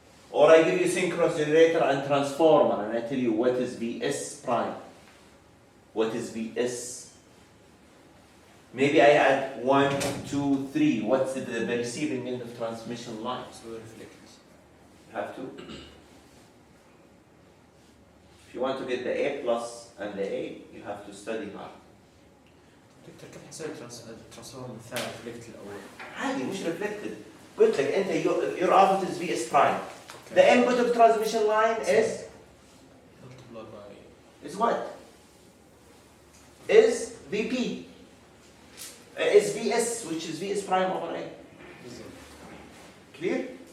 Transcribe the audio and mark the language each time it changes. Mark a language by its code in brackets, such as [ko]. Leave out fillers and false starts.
[en] Or I give you synchronous generator and transformer, and I tell you what is Vs prime, what is Vs. Maybe I add 1, 2, 3. What's the receiving end of transmission line? So reflect. You have to. If you want to get the A plus and the A, you have to study hard. [ar] دكتور كيف نسوي الترانسفورم الثاني reflect الأول؟ عادي مش reflected. قلت لك أنت [en] your output is Vs prime. The input of transmission line multiply by is what? Is VP. is Vs, which is Vs prime over A. Clear?